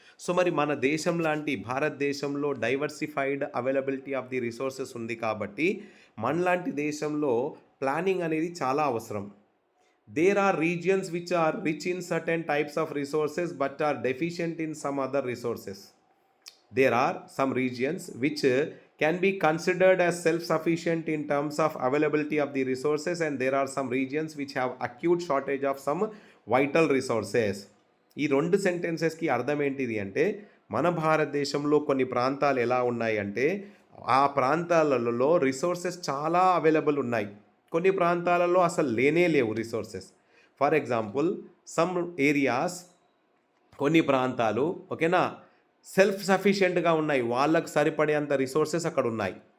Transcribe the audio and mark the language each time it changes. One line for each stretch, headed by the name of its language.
Telugu: So మరి మన దేశం లాంటి భారతదేశంలో
English: diversified availability of the resources
Telugu: ఉంది కాబట్టి మనలాంటి దేశంలో ప్లానింగ్ అనేది చాలా అవసరం.
English: There are regions which are rich in certain types of resources but are deficient in some other resources. There are some regions which can be considered as self-sufficient in terms of availability of the resources, and there are some regions which have acute shortage of some vital resources.
Telugu: ఈ రెండు సెంటెన్సెస్కి అర్థం ఏంటిది అంటే, మన భారతదేశంలో కొన్ని ప్రాంతాలు ఎలా ఉన్నాయి అంటే ఆ ప్రాంతాలలో రిసోర్సెస్ చాలా అవైలబుల్ ఉన్నాయి, కొన్ని ప్రాంతాలలో అసలు లేనే లేవు resources.
English: for example some areas,
Telugu: కొన్ని ప్రాంతాలు ఓకేనా సెల్ఫ్ సఫిషియెంట్గా ఉన్నాయి, వాళ్ళకు సరిపడేంత రిసోర్సెస్ అక్కడ ఉన్నాయి.